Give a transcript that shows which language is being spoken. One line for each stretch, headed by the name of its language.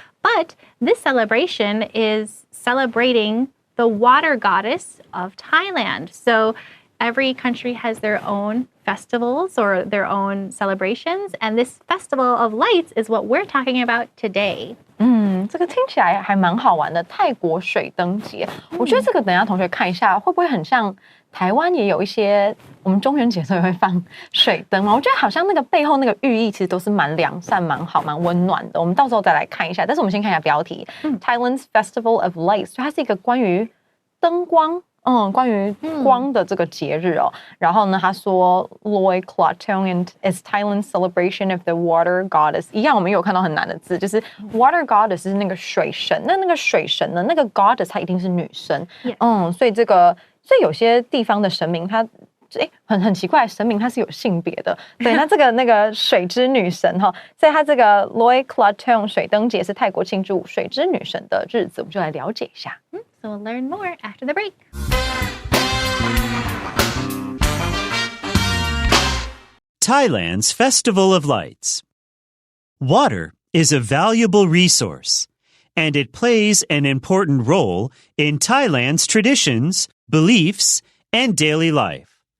English: But this celebration is celebrating the water goddess of Thailand. So every country has their own festivals or their own celebrations. And this Festival of Lights is what we're talking about today.
Chinese: 这个听起来还蛮好玩的，泰国水灯节。我觉得这个等一下同学看一下，会不会很像台湾也有一些我们中元节的时候也会放水灯嘛？我觉得好像那个背后那个寓意其实都是蛮良善、蛮好、蛮温暖的。我们到时候再来看一下。但是我们先看一下标题，
English: Thailand's Festival of Lights，
Chinese: 所以它是一个关于灯光。关于光的这个节日哦，然后呢，他说
English: Loi Krathong is Thailand's celebration of the water goddess。
Chinese: 一样，我们有看到很难的字，就是 water goddess 是那个水神，那个水神呢，那个 goddess 它一定是女生，所以有些地方的神明它。很奇怪，神明它是有性别的，对，那这个那个水之女神哈，所以它这个 Loi Krathong 水灯节是泰国庆祝水之女神的日子，我们就来了解一下。
English: So we'll learn more after the break. Thailand's Festival of Lights. Water is a valuable resource, and it plays an important role in Thailand's traditions, beliefs, and daily life.